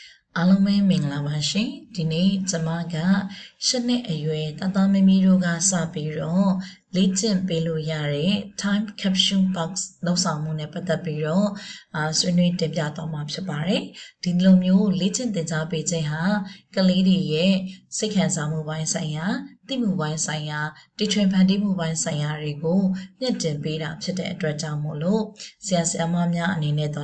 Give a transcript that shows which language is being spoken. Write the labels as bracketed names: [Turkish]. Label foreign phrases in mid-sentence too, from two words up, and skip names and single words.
[Burmese] အားလုံးပဲမင်္ဂလာပါရှင်ဒီနေ့ကျွန်မကရှစ်နှစ်အရွယ်တသားမမီတို့ကစပြီးတော့လေ့ကျင့်ပေးလို့ရတဲ့ [English] time capsule box [Burmese] လောက်ဆောင်မှုနဲ့ပတ်သက်ပြီးတော့ဆွေးနွေးတင်ပြသွားမှာဖြစ်ပါတယ်ဒီလိုမျိုးလေ့ကျင့်သင်ကြားပေးခြင်းဟာကလေးတွေရဲ့စိတ်ခံစားမှုပိုင်းဆိုင်ရာသိမှုပိုင်းဆိုင်ရာတည်ထွင်ဖန်တီးမှုပိုင်းဆိုင်ရာတွေကိုမြင့်တင်ပေးတာဖြစ်တဲ့အတွက်ကြောင့်မို့လို့ဆရာဆရာမများအနေနဲ့တော့